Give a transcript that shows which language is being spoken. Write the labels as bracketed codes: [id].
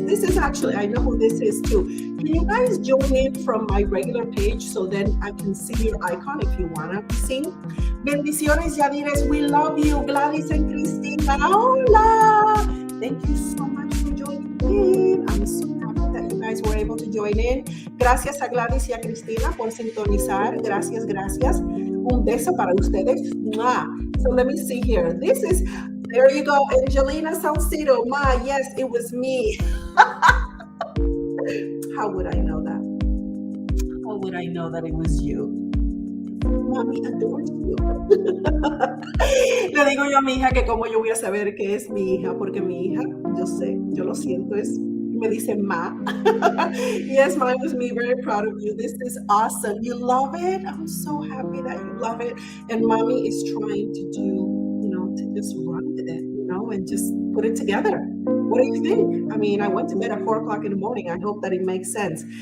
[en] This is actually, I know who this is too. Can you guys join in from my regular page so then I can see your icon if you want to be seen? [es] Bendiciones, [en] Yadires. We love you. Gladys and Cristina. [es] Hola. [en] Thank you so much for joining in. I'm so happy that you guys were able to join in. [es] Gracias a Gladys y a Cristina por sintonizar. Gracias, gracias. Un beso para ustedes. Mwah. [en] So let me see here. This is, there you go, Angelina Salcedo. Ma, yes, it was me. How would I know that? How would I know that it was you? Mami adores you. [es] Le digo yo a mi hija que como yo voy a saber que es mi hija, porque mi hija, yo sé, yo lo siento, me dice Ma. [en] Yes, Ma, it was me. Very proud of you. This is awesome. You love it? I'm so happy that you love it. And Mommy is trying to do, to just run with it, and just put it together. What do you think? I went to bed at 4 o'clock in the morning. I hope that it makes sense.